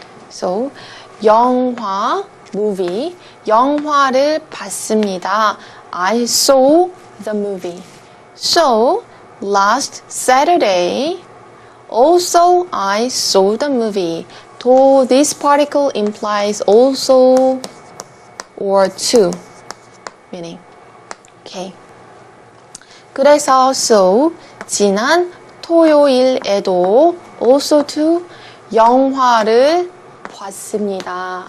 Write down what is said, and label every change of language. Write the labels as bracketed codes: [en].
[en] So [ko] 영화 movie 영화를 봤습니다. [en] I saw the movie. So last Saturday also I saw the movie. Though this particle implies also or to meaning. Okay. [ko] 그래서 so 지난 토요일에도 [en] also to [ko] 영화를 봤습니다.